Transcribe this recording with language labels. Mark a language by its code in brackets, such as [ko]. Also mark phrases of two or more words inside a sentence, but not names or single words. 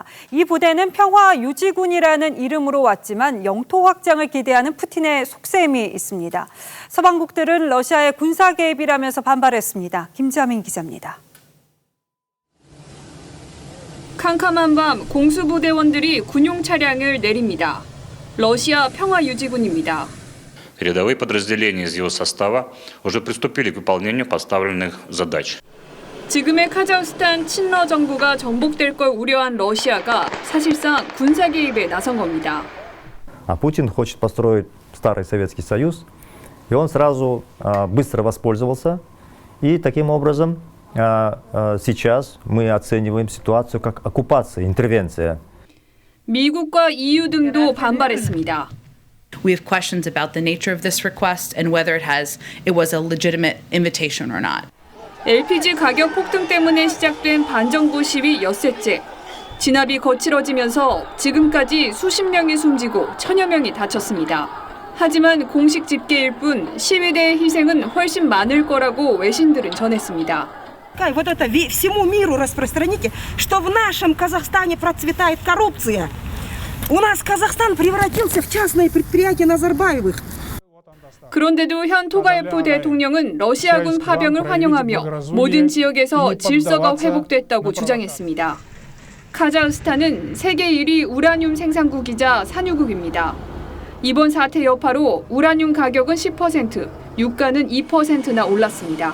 [ko] 이 부대는 평화유지군이라는 이름으로 왔지만 영토 확장을 기대하는 푸틴의 속셈이 있습니다. 서방국들은 러시아의 군사 개입이라면서 반발했습니다. 김지아민 기자입니다. 캄캄한 밤 공수부대원들이 군용 차량을 내립니다. 러시아 평화유지군입니다. [ru] Рядовые подразделения из его состава уже приступили к выполнению поставленных задач. [ko] 지금의 카자흐스탄 친러 정부가 정복될 걸 우려한 러시아가 사실상 군사 개입에 나선 겁니다. [ru] Путин хочет построить старый Советский Союз, и он сразу быстро воспользовался. И таким образом сейчас мы оцениваем ситуацию как оккупация, интервенция. [ko] 미국과 EU 등도 반발했습니다. [en] We have questions about the nature of this request and whether it was a legitimate invitation or not. [ko] LPG 가격 폭등 때문에 시작된 반정부 시위 엿새째. 진압이 거칠어지면서 지금까지 수십 명이 숨지고 천여 명이 다쳤습니다. 하지만 공식 집계일 뿐 시위대의 희생은 훨씬 많을 거라고 외신들은 전했습니다. [ru] пускай вот это всему миру распространите, что в нашем Казахстане процветает коррупция. У нас Казахстан превратился в частное предприятие Назарбаевых. [ko] 그런데도 현 토가예프 대통령은 러시아군 파병을 환영하며 모든 지역에서 질서가 회복됐다고 주장했습니다. 카자흐스탄은 세계 1위 우라늄 생산국이자 산유국입니다. 이번 사태 여파로 우라늄 가격은 10%, 유가는 2%나 올랐습니다.